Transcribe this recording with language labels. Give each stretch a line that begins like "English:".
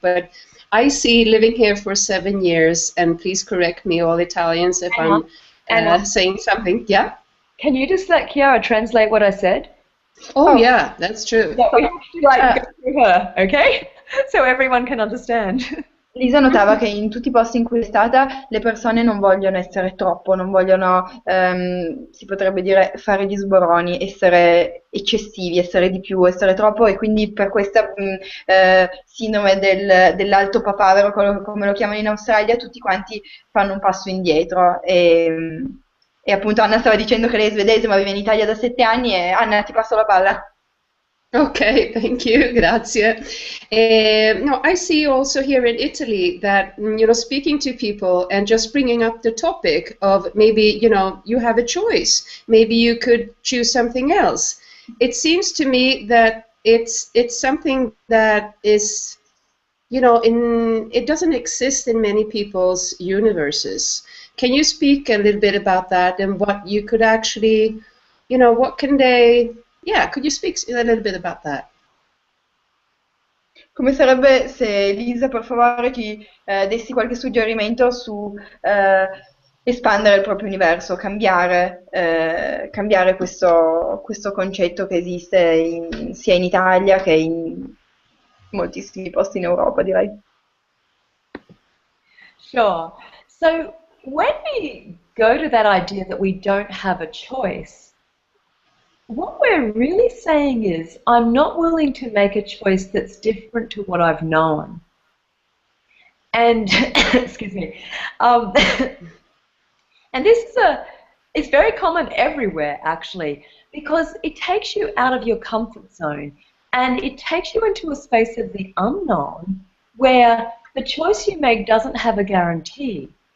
English: But I see living here for 7 years, and please correct me, all Italians, if I'm saying something. Yeah. Can you just let Chiara translate what I said? Oh yeah, that's true. Yeah, we have to go through her, okay? So everyone can understand.
Italian: Lisa notava che in tutti i posti in cui è stata le persone non vogliono essere troppo, non vogliono, si potrebbe dire, fare gli sboroni, essere eccessivi, essere di più, essere troppo, e quindi per questa sindrome dell'alto papavero, come lo chiamano in Australia, tutti quanti fanno un passo indietro. E appunto Anna stava dicendo che lei è svedese ma vive in Italia da 7 anni e Anna ti passo la palla.
English: Okay, thank you,
Italian: grazie.
English: No, I see also here in Italy that, speaking to people and just bringing up the topic of maybe, you have a choice. Maybe you could choose something else. It seems to me that it's something that is, you know, it doesn't exist in many people's universes. Can you speak a little bit about that and what you could actually, you know, what can they, yeah, could you speak a little bit about that?
Italian: Come sarebbe se Lisa, per favore, ci dessi qualche suggerimento su espandere il proprio universo, cambiare questo concetto che esiste sia in Italia che in moltissimi posti in Europa, direi.
English: Sure. So when we go to that idea that we don't have a choice, what we're really saying is, I'm not willing to make a choice that's different to what I've known. And, excuse me, and this is it's very common everywhere, actually, because it takes you out of your comfort zone and it takes you into a space of the unknown where the choice you make doesn't have a guarantee.